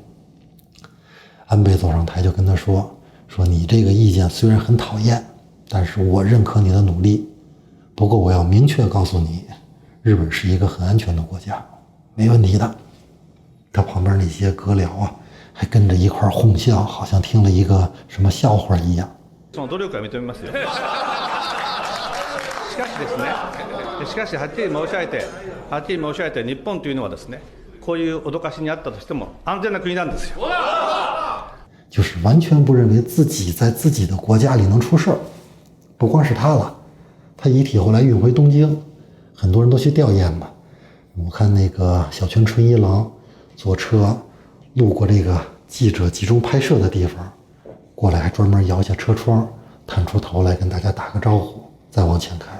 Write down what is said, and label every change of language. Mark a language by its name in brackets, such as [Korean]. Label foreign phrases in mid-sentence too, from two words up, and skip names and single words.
[Chinese] 安倍走上台就跟他说你这个意见虽然很讨厌，但是我认可你的努力，不过我要明确告诉你，日本是一个很安全的国家，没问题的。他旁边那些阁僚啊，还跟着一块哄笑，好像听了一个什么笑话一样。 [Japanese] その努力は認めますよ。しかしですね、はっきり申し上げて、日本というのはですね、こういう脅かしにあったとしても安全な国なんですよ。 [Chinese] 就是完全不认为自己在自己的国家里能出事儿。不光是他了，他遗体后来运回东京，很多人都去吊唁嘛。我看那个小泉纯一郎坐车路过这个记者集中拍摄的地方，过来还专门摇下车窗，探出头来跟大家打个招呼，再往前开。